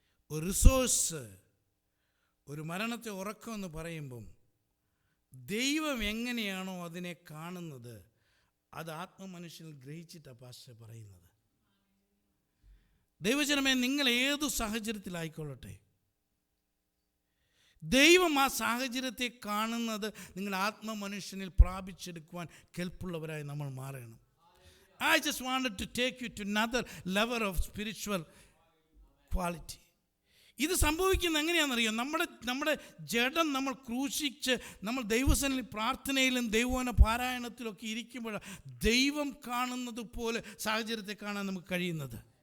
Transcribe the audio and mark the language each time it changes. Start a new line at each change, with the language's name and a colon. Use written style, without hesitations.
Malayalam: ഒരു റിസോഴ്സ്, ഒരു മരണത്തെ ഉറക്കമെന്ന് പറയുമ്പം ദൈവം എങ്ങനെയാണോ അതിനെ കാണുന്നത് അത് ആത്മമനുഷ്യനിൽ ഗ്രഹിച്ചിട്ടാണ് പാസ്റ്റർ പറയുന്നത്. ദൈവജനമേ, നിങ്ങൾ ഏതു സാഹചര്യത്തിലായിക്കൊള്ളട്ടെ, ദൈവം ആ സാഹചര്യത്തെ കാണുന്നത് നിങ്ങൾ ആത്മമനുഷ്യനിൽ പ്രാപിച്ചെടുക്കുവാൻ കെൽപ്പുള്ളവരായി നമ്മൾ മാറണം.
English: I just wanted to take you to another level of spiritual quality.
Malayalam: ഇത് സംഭവിക്കുന്നത് എങ്ങനെയാണെന്നറിയാം? നമ്മുടെ ജഡം നമ്മൾ ക്രൂശിച്ച് നമ്മൾ ദൈവസന്നിധിയിൽ പ്രാർത്ഥനയിലും ദൈവവചന പാരായണത്തിലൊക്കെ ഇരിക്കുമ്പോഴാണ് ദൈവം കാണുന്നത് പോലെ സാഹചര്യത്തെ കാണാൻ നമുക്ക് കഴിയുന്നത്.